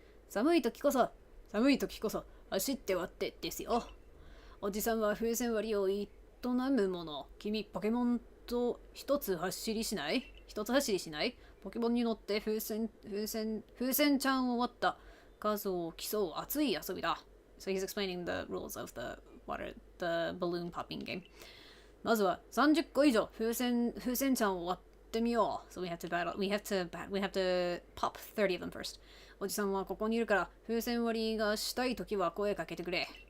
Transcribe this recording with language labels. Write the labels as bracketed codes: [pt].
[ja] 寒い時こそ走って割ってですよ。おじさんは風船割りを営むもの。君ポケモンと一つ走りしない？ポケモンに乗って風船ちゃんを割った数を競う熱い遊びだ。 [en] So he's explaining the rules of the balloon popping game. [ja] まずは30個以上風船ちゃんを割ってみよう。 [en] So we have to pop 30 of them first. [ja] おじさんはここにいるから風船割りがしたいときは声かけてくれ。